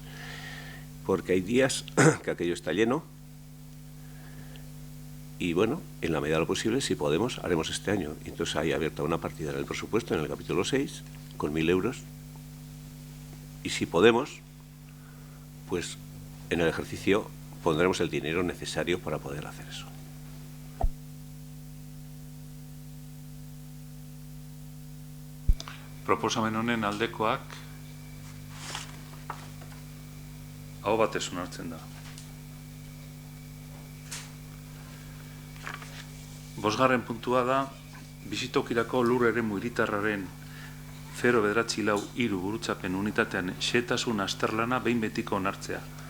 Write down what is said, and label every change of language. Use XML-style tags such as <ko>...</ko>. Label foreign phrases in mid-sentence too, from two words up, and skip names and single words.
<es>Porque hay días que aquello está lleno y bueno, en la medida de lo posible, si podemos, haremos este año. Y entonces hay abierta una partida en el presupuesto, en el capítulo 6, con 1.000 euros. Y si podemos, pues en el ejercicio pondremos el dinero necesario para poder hacer eso.</es> <eu>Proposamen honen aldekoak aho batez onartzen da. Bosgarren puntua da, bizitokirako lur eremu hiritarraren 0,943 burutzapen unitatean xehetasun azterlana behin betiko onartzea.</eu>